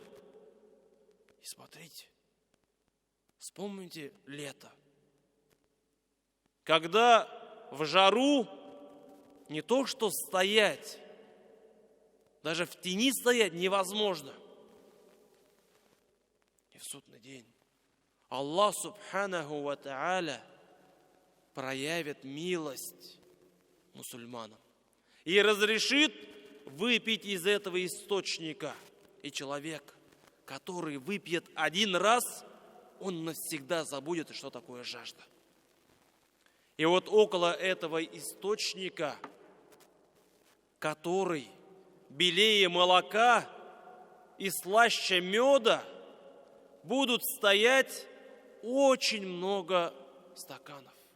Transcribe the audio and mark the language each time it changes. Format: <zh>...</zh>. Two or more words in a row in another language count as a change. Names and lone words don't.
<ru>И смотрите, вспомните лето, когда в жару не то что стоять, даже в тени стоять невозможно. И в судный день Аллах</ru> <ar>سبحانه وتعالى</ar> <ru>проявит милость мусульманам и разрешит выпить из этого источника. И человек, который выпьет один раз, он навсегда забудет, что такое жажда. И вот около этого источника, который белее молока и слаще меда, будут стоять очень много стаканов.</ru>